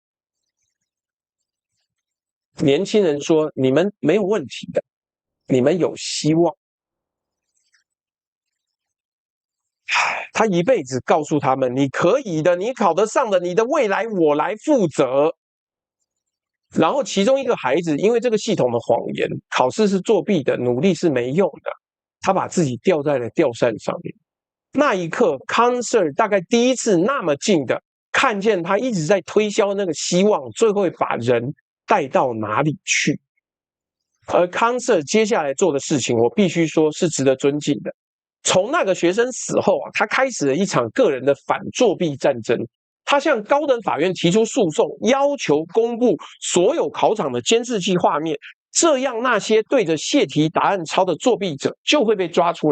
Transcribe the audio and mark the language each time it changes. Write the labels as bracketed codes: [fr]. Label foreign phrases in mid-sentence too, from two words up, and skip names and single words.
[zh] 年輕人說：你們沒有問題的，你們有希望。他一輩子告訴他們：你可以的，你考得上的，你的未來我來負責。然後其中一個孩子因為這個系統的謊言，考試是作弊的，努力是沒用的，他把自己吊在了吊扇上面。那一刻 Khan Sir 大概第一次那麼近的看見他一直在推銷那個希望，最後會把人帶到哪裡去。而 Khan Sir 接下來做的事情，我必須說是值得尊敬的。從那個學生死後啊，他開始了一場個人的反作弊戰爭。他向高等法院提出訴訟，要求公布所有考場的監視器畫面，這樣那些對着洩題答案抄的作弊者就會被抓出來。